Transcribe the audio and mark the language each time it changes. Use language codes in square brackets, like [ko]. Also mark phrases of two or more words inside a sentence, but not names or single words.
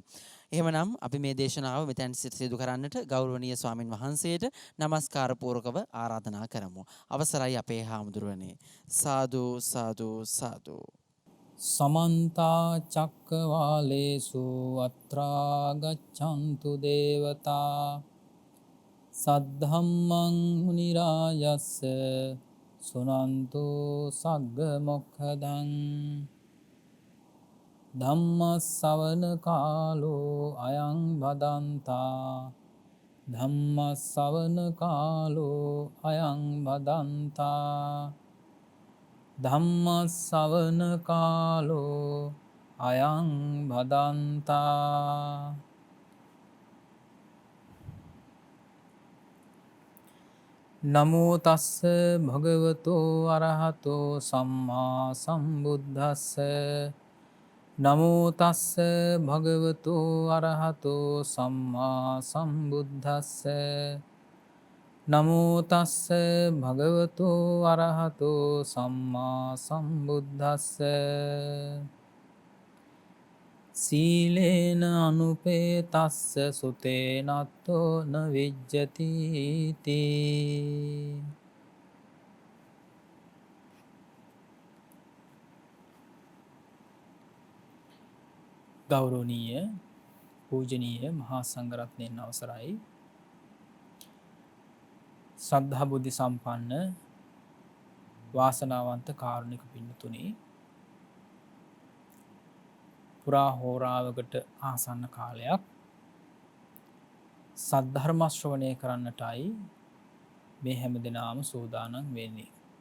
[si] එහෙමනම් අපි මේ දේශනාව මෙතෙන් සිදු කරන්නට ගෞරවනීය ස්වාමින් වහන්සේට নমස්කාර පූර්වකව ආරාධනා කරමු. අවසරයි අපේ හාමුදුරුවනේ. සාදු සාදු සාදු. [pi] समन्ता चक्रवालेषु अत्रा गच्छन्तु देवता सद्धम्मं मुनिराजस्य सुनन्तु सग्गमोक्षदं धम्मස්සවන කාලෝ අයං බදන්තා ධම්මස්සවන කාලෝ අයං බදන්තා ධම්මස්සවන කාලෝ අයං බදන්තා. නමෝ තස්ස භගවතෝ අරහතෝ සම්මා සම්බුද්දස්ස. නමෝ තස්ස භගවතෝ අරහතෝ සම්මා සම්බුද්දස්ස. නමෝ තස්ස භගවතෝ අරහතෝ සම්මා සම්බුද්දස්ස. සීලේන අනුපේතස්ස සුතේනත්තෝ න විජ්ජති තී. [si] ගෞරවනීය පූජනීය මහා සංඝරත්නයන් අවසරයි. ශ්‍රද්ධා බුද්ධ සම්පන්න වාසනාවන්ත කාරුණික පින්තුනි, පුරා හෝරාවකට ආසන්න කාලයක් සද්ධර්ම ශ්‍රවණය කරන්නටයි මේ හැම දිනම සූදානම් වෙන්නේ.